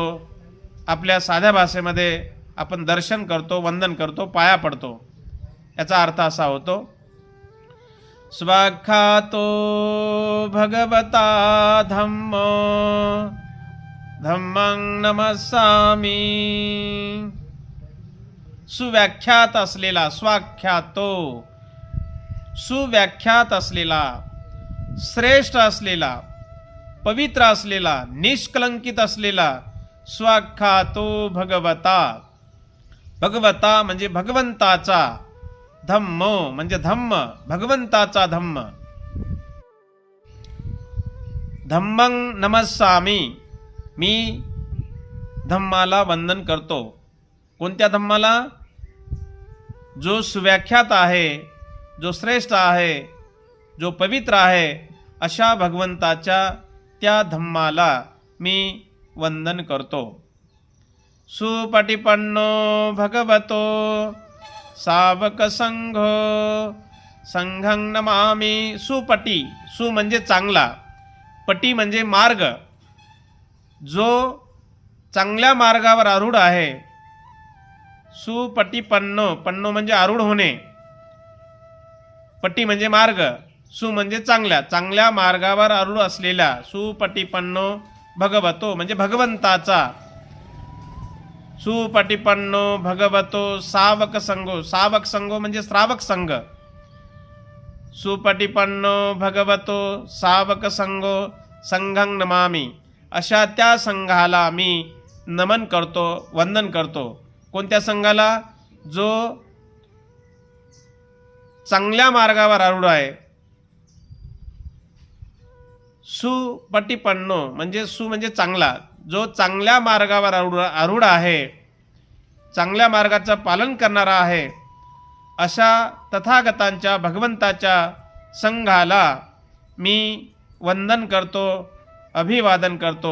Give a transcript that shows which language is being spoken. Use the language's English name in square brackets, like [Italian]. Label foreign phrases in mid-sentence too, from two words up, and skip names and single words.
[Marathi] आपल्या साध्या भाषेमध्ये आपण दर्शन करतो, वंदन करतो, पाया पडतो. याचा अर्थ असा होतो, [Pali] स्वाख्यातो भगवता धम्मो, धम्मं नमस्सामि. [Marathi] सुव्याख्यात असलेला, स्वाख्यातो, सुव्याख्यात असलेला, श्रेष्ठ असलेला, पवित्र असलेला, निष्कलंकित असलेला, [Pali] स्वाख्यातो भगवता. [Marathi] भगवता म्हणजे भगवंताचा, धम्म म्हणजे धम्म, भगवंताचा धम्म. [Pali] धम्मं नमस्सामि, [Marathi] मी धम्माला वंदन करतो. कोणत्या धम्माला? जो सुव्याख्यात आहे, जो श्रेष्ठ आहे, जो पवित्र आहे, अशा भगवंताच्या त्या धम्माला मी वंदन करतो. [Pali] सुपटिपन्नो भगवतो सावक संघो, संघं नमामि. सुपटी, [Marathi] सु म्हणजे चांगला, पटी म्हणजे मार्ग. जो चांगल्या मार्गावर आरूढ आहे, सुपटिपन्नो, पन्नो म्हणजे आरूढ होणे, पटी म्हणजे मार्ग, सु म्हणजे चांगल्या, चांगल्या मार्गावर आरूढ असलेल्या, [Pali] सुपटिपन्नो भगवतो [Marathi] म्हणजे भगवंताचा. [Pali] सुपटिपन्नो भगवतो सावक संघो, सावक संघो [Marathi] म्हणजे श्रावक संघ. [Pali] सुपटिपन्नो भगवतो सावक संघो, संघं नमामि. [Marathi] अशा त्या संघाला मी नमन करतो, वंदन करतो. कोणत्या संघाला? जो चांगल्या मार्गावर आरूढ आहे. सुपटिपन्नो म्हणजे सु म्हणजे चांगला, जो चांगल्या मार्गावर आरूढ आहे, चांगल्या मार्गाचं पालन करणारा आहे, अशा तथागतांच्या, भगवंताच्या संघाला मी वंदन करतो, अभिवादन करतो.